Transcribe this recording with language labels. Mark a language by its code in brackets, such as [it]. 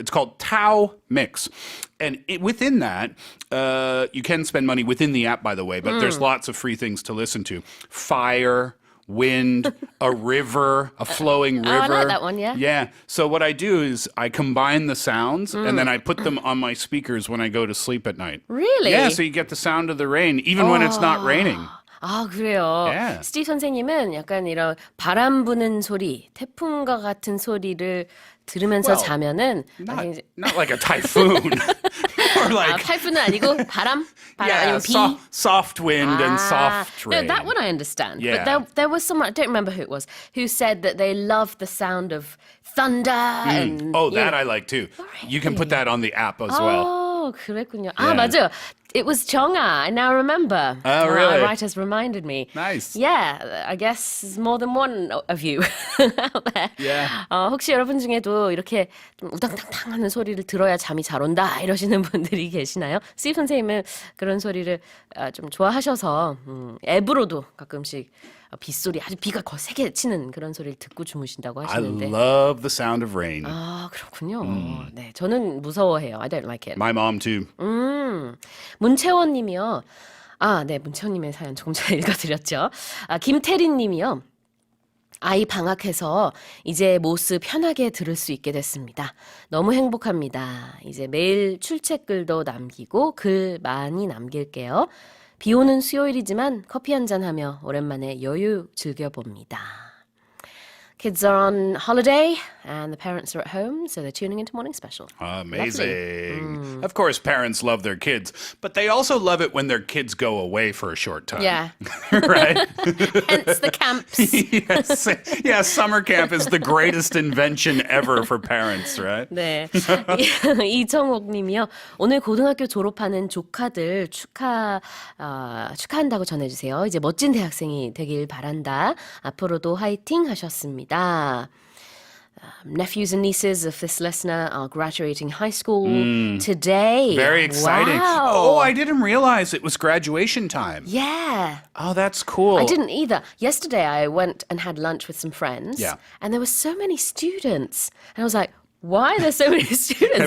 [en] It's called Tao Mix, and within that, you can spend money within the app, by the way. But there's lots of free things to listen to: fire, wind, a river, a flowing river. I like that one, yeah. Yeah. So what I do is I combine the sounds and then I put them on my speakers when I go to sleep at night. Really? Yeah, so you get the sound of the rain even when it's not raining. [ko] 그래요. [en] Yeah. [ko] 스티브 선생님은 약간 이런 바람 부는 소리, 태풍과 같은 소리를 들으면서 [en] Well, [ko] 자면은 [en] Not like a typhoon. Or like [ko] 타이푼은 아니고 바람 [en] yeah, [ko] 아니면 비. [en] soft wind and soft rain. No, that one I understand. Yeah. But there was someone, I don't remember who it was, who said that they loved the sound of thunder. And, That I like too. You can put that on the app as well. [ko] 그랬군요. [en] Yeah. [ko] 맞아요. [en] It was 정아. I now remember. Oh, really? Our writers reminded me. Nice. Yeah, I guess there's more than one of you out there. Yeah. [ko] 혹시 여러분 중에도 이렇게 좀 우당탕탕 하는 소리를 들어야 잠이 잘 온다 이러시는 분들이 계시나요? 스티브 선생님은 그런 소리를 좀 좋아하셔서 앱으로도 가끔씩 빗소리, 아주 비가 거의 세게 치는 그런 소리를 듣고 주무신다고 [en] I [ko] 하시는데. [en] love the sound of rain. [ko] 그렇군요. 네, 저는 무서워해요. [en] I don't like it. My mom too. [ko] 문채원 님이요. 네, 문채원 님의 사연 조금 전에 읽어드렸죠. 김태린 님이요. 아이 방학해서 이제 모스 편하게 들을 수 있게 됐습니다. 너무 행복합니다. 이제 매일 출첵글도 남기고 글 많이 남길게요. 비 오는 수요일이지만 커피 한잔 하며 오랜만에 여유 즐겨봅니다. [en] Kids are on holiday and the parents are at home, so they're tuning into Morning Special. Amazing. Of course, parents love their kids, but they also love it when their kids go away for a short time. Yeah. Right? Hence the camps. Yes. Yeah, summer camp is the greatest invention ever for parents, right? [ko] 네. 이정옥 님이요. 오늘 고등학교 졸업하는 조카들 축하한다고 전해주세요. 이제 멋진 대학생이 되길 바란다. 앞으로도 화이팅 하셨습니다. [en] Nephews and nieces of this listener are graduating high school today. Very exciting. Wow. Oh, I didn't realize it was graduation time. Yeah. Oh, that's cool. I didn't either. Yesterday I went and had lunch with some friends. Yeah. And there were so many students. And I was like, why are there so many students?